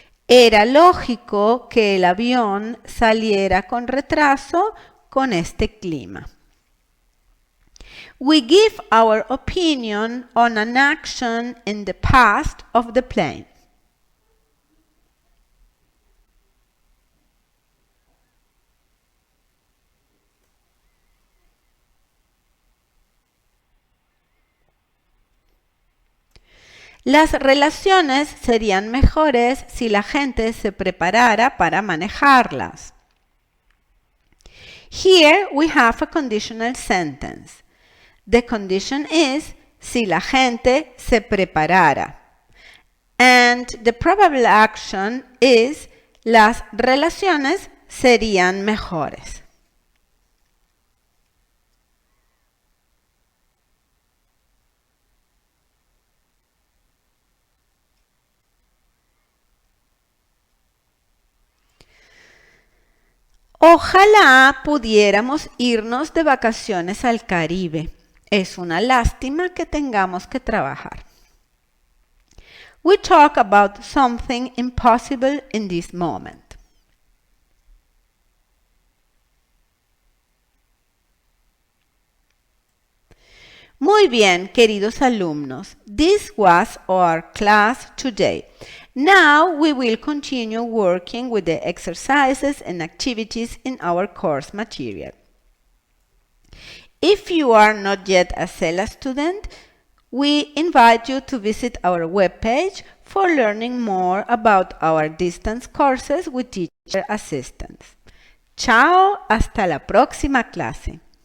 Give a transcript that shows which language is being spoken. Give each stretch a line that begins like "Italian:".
Spanish: Era lógico que el avión saliera con retraso con este clima.
English: We give our opinion on an action in the past of the plane.
Spanish: Las relaciones serían mejores si la gente se preparara para manejarlas.
English: Here we have a conditional sentence. The condition is
Spanish: si la gente se preparara.
English: And the probable action is
Spanish: las relaciones serían mejores. Ojalá pudiéramos irnos de vacaciones al Caribe. Es una lástima que tengamos que trabajar.
English: We talk about something impossible in this moment.
Spanish: Muy bien, queridos alumnos.
English: This was our class today. Now we will continue working with the exercises and activities in our course material. If you are not yet a CELA student, we invite you to visit our webpage for learning more about our distance courses with teacher assistance.
Spanish: Chao, hasta la próxima clase.